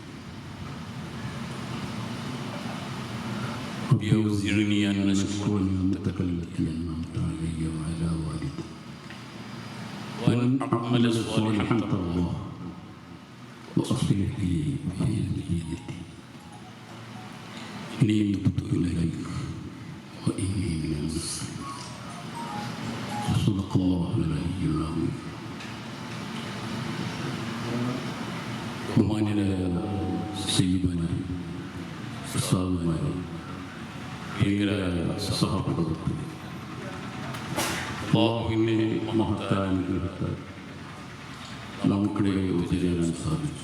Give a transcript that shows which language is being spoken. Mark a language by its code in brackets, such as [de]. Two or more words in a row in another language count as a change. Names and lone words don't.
[ar] رب أوزعني أن أشكر نعمتك التي أنعمت علي وعلى والدي وأن أعمل صالحا ترضاه وأصلح لي في ذريتي إني تبت إليك وإني من المسلمين. صدق الله العلي العظيم. [ml] ബഹുമാന്യരായ സയ്യിദുനാ ഉസ്താദുമാരെ, പ്രിയരായ സഹപ്രവർത്തകരെ, അല്ലാഹുവിൻ്റെ മഹത്തായ അനുഗ്രഹത്താൽ നമുക്കിടയിൽ ഒത്തുചേരാൻ സാധിച്ചു.